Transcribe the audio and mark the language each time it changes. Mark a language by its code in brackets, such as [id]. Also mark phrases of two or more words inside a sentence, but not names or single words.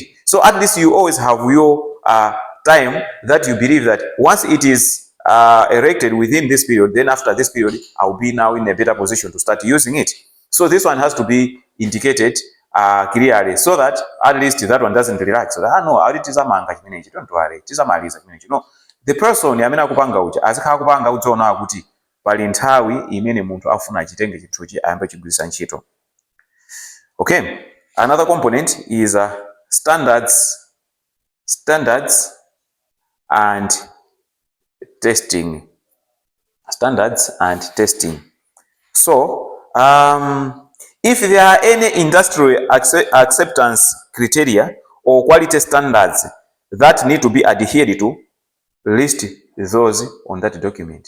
[en] So at least you always have your time that you believe that once it is erected within this period, then after this period, I'll be now in a better position to start using it. So this one has to be indicated clearly, so that at least that one doesn't relax. So that, no, don't worry, no. The person [ny] amene akupanga uja azikhala kupanga udzoona kuti pali nthawi imene munthu afuna achitenge chinthuchi ayambe chigwiritsa ntchito. [en] Okay, another component is standards and testing. Standards and testing. So if there are any industrial acceptance criteria or quality standards that need to be adhered to, list those on that document.